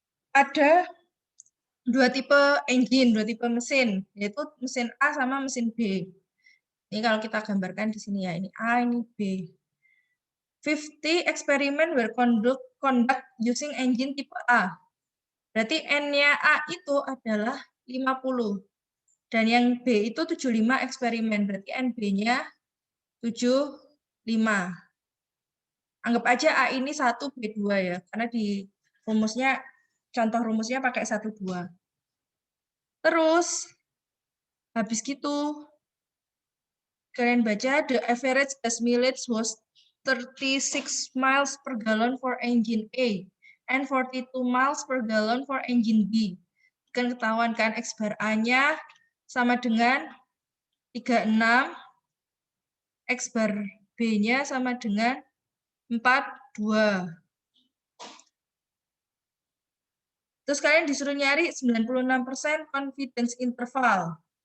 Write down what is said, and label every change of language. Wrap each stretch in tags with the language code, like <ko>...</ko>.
<id>Ada dua tipe engine, dua tipe mesin, yaitu mesin A sama mesin B. Ini kalau kita gambarkan di sini ya, ini A, ini B.</id> <en>50 experiment were conduct using engine tipe A.</en> <id>Berarti N-nya A itu adalah 50. Dan yang B itu 75 eksperimen. Berarti NB-nya 75. Anggap aja A ini 1, B 2 ya. Karena di rumusnya, contoh rumusnya pakai 1, 2. Terus, habis gitu, kalian baca,</id> <en>the average gas mileage was 36 miles per gallon for engine A and 42 miles per gallon for engine B.</en> <id>Kan ketahuan kan X bar A-nya sama dengan 36, X bar B-nya sama dengan 42. Terus kalian disuruh nyari 96% confidence interval.</id>